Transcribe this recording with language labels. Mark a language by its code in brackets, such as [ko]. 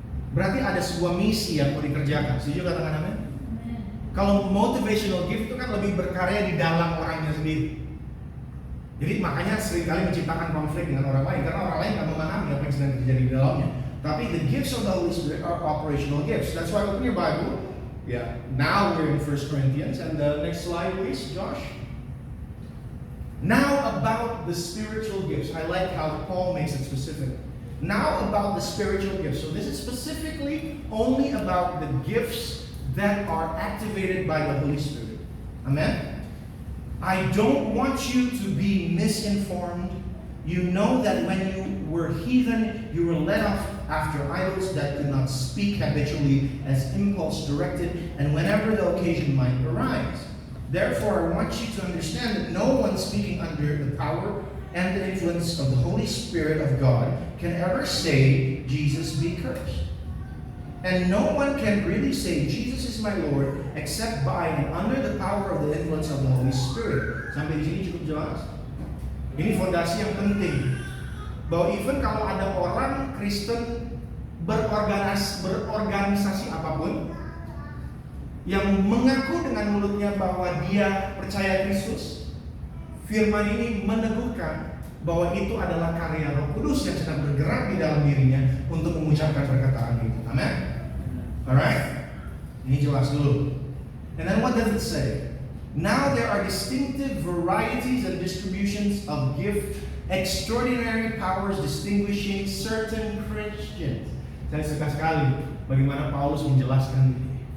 [id] Berarti ada sebuah misi yang mau dikerjakan. Setuju katakan amin? Kalau motivational gift itu kan lebih berkarya di dalam orangnya sendiri. Jadi makanya seringkali menciptakan konflik dengan orang lain karena orang lain nggak memahami apa yang sedang terjadi di dalamnya. [en] Tapi the gifts of the Holy Spirit are operational gifts. That's why open your Bible. Yeah. Now we're in 1 Corinthians, and the next slide, please, Josh. Now about the spiritual gifts. I like how Paul makes it specific. Now about the spiritual gifts. So this is specifically only about the gifts that are activated by the Holy Spirit. Amen? I don't want you to be misinformed. You know that when you were heathen, you were led off after idols that could not speak habitually as impulse directed, and whenever the occasion might arise. Therefore, I want you to understand that no one speaking under the power and the influence of the Holy Spirit of God can ever say, Jesus be cursed. And no one can really say, Jesus is my Lord, except by and under the power of the influence of the Holy Spirit. [id] Sampai di sini cukup jelas. Ini fondasi yang penting. Bahwa even kalau ada orang Kristen berorganisasi apapun, yang mengaku dengan mulutnya bahwa dia percaya Kristus, firman ini meneguhkan bahwa itu adalah karya Roh Kudus yang sedang bergerak di dalam dirinya untuk mengucapkan perkataan itu. Amen? Alright? Ini jelas dulu. [en] And then what does it say? Now there are distinctive varieties and distributions of gift, extraordinary powers distinguishing certain Christians. [id] Saya suka sekali bagaimana Paulus menjelaskan ini.